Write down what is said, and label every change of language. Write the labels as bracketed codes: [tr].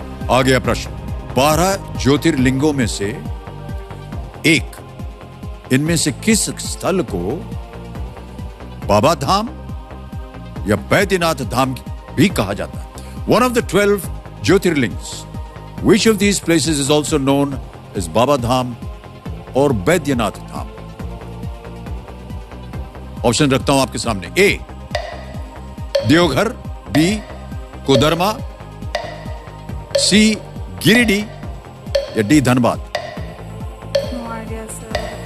[hi] आ गया प्रश्न। 12 ज्योतिर्लिंगों में से एक, इनमें से किस स्थल को बाबा धाम या बैद्यनाथ धाम भी कहा जाता है? [en] One of the 12 jyotirlings, which of these places is also known as Baba Dham और बैद्यनाथ धाम? [hi] ऑप्शन रखता हूं आपके सामने। ए देवघर, बी कोदरमा, सी गिरिडीह या D Dhanbad. [en] No idea sir.